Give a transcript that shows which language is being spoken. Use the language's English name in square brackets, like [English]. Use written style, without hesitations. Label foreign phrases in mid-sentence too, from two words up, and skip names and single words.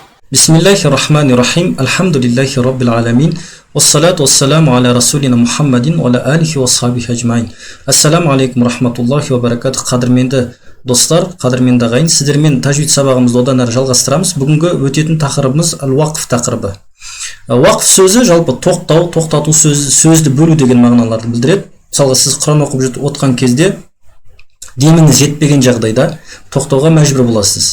[Arabic] بسم الله الرحمن الرحيم. الحمد لله رب العالمين. والصلاة والسلام على رسولنا محمد وعلى آله وصحبه أجمعين. السلام عليكم ورحمة الله وبركاته. [Kazakh] Қадірменді достар, қадірменді ағайын, сіздермен тажвид сабағымызды одан әрі жалғастырамыз. Бүгінгі өтетін тақырыбымыз ал-уақф тақырыбы. Уақф сөзі жалпы тоқтау, тоқтату сөзді бөлу деген мағыналарды білдіреді. Мысалға сіз Құран оқып отқан кезде деміңіз жетпеген жағдайда тоқтауға мәжбүр боласыз.